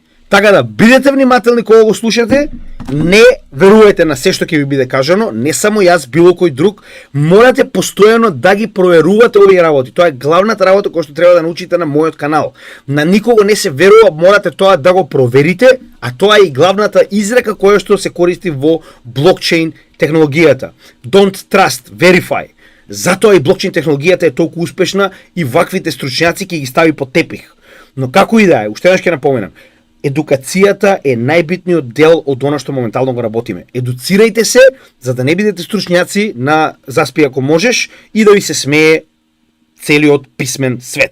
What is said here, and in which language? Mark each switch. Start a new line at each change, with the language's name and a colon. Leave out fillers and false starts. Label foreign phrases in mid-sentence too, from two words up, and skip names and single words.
Macedonian: Така да бидете внимателни кога го слушате, не верувајте на се што ќе ви биде кажано, не само јас, било кој друг, морате постојано да ги проверувате овие работи. Тоа е главната работа која што треба да научите на мојот канал. На никого не се верува, морате тоа да го проверите, а тоа е и главната изрека која што се користи во блокчейн технологијата.
English: Don't trust, verify.
Macedonian: Затоа и блокчейн технологијата е толку успешна и ваквите стручњаци ќе ги стави под тепих. Но како и да е, уште еднаш ќе напоменам, едукацијата е најбитниот дел од она што моментално го работиме. Едуцирајте се, за да не бидете стручњаци на заспи ако можеш и да ви се смее целиот писмен свет.